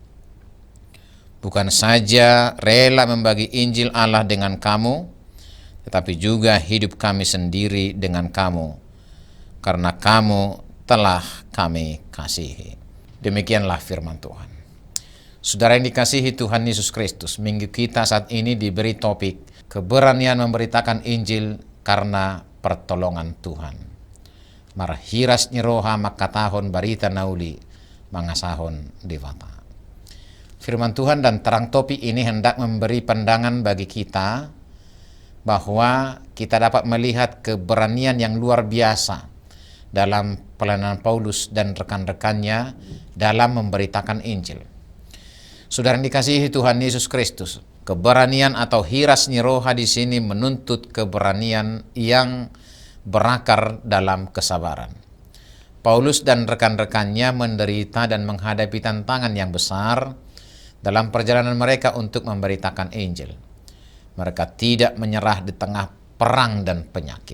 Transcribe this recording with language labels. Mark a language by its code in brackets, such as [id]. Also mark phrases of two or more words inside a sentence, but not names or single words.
[id] Bukan saja rela membagi Injil Allah dengan kamu, tetapi juga hidup kami sendiri dengan kamu, karena kamu telah kami kasihi. Demikianlah firman Tuhan. Saudara yang dikasihi Tuhan Yesus Kristus, minggu kita saat ini diberi topik keberanian memberitakan Injil karena pertolongan Tuhan. [bbc] Marhiras niroha makatahon barita nauli mangasahon dewata. [id] Firman Tuhan dan terang topik ini hendak memberi pandangan bagi kita bahwa kita dapat melihat keberanian yang luar biasa dalam pelayanan Paulus dan rekan-rekannya dalam memberitakan Injil. Saudara yang dikasihi Tuhan Yesus Kristus, keberanian atau [bbc] hiras niroha [id] di sini menuntut keberanian yang berakar dalam kesabaran. Paulus dan rekan-rekannya menderita dan menghadapi tantangan yang besar dalam perjalanan mereka untuk memberitakan Injil. Mereka tidak menyerah di tengah perang dan penyakit.